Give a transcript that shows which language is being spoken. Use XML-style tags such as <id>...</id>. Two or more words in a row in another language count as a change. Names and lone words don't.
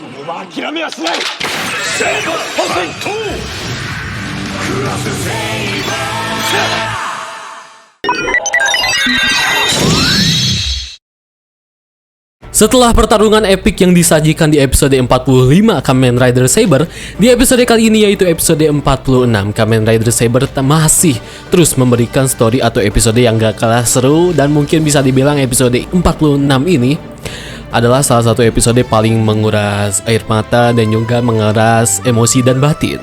<ja>は諦めはしない。セーバーパーントクラスセイバー。</ja> <id>Setelah pertarungan epik yang disajikan di episode 45 Kamen Rider Saber, di episode kali ini yaitu episode 46, Kamen Rider Saber masih terus memberikan story atau episode yang gak kalah seru, dan mungkin bisa dibilang episode 46 ini adalah salah satu episode paling menguras air mata dan juga menguras emosi dan batin.</id>